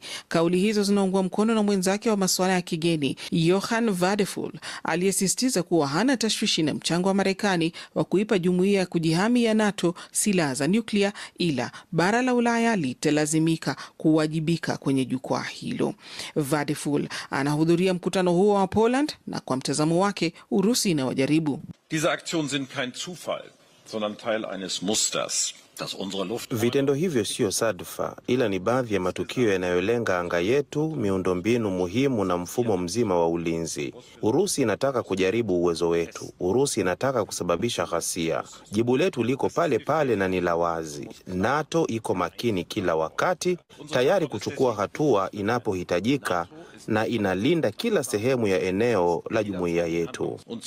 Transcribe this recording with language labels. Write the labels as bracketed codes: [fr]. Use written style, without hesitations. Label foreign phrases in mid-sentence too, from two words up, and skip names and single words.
[sw] Kauli hizo zinaungwa mkono na mwenzake wa masuala ya kigeni Johann Wadephul aliyesisitiza kuwa hana tashwishi na mchango wa Marekani wa kuipa jumuiya ya kujihami ya NATO silaha za nyuklia, ila bara la Ulaya litalazimika kuwajibika kwenye jukwaa hilo. Vadeful anahudhuria mkutano huo wa Poland, na kwa mtazamo wake Urusi inawajaribu. [de] Diese Aktionen sind kein Zufall, sondern Teil eines Musters. [sw] Vitendo hivyo sio sadfa, ila ni baadhi ya matukio yanayolenga anga yetu, miundombinu muhimu na mfumo mzima wa ulinzi. Urusi inataka kujaribu uwezo wetu. Urusi inataka kusababisha ghasia. Jibu letu liko pale pale na ni la wazi. NATO iko makini kila wakati, tayari kuchukua hatua inapohitajika, na inalinda kila sehemu ya eneo la jumuiya yetu.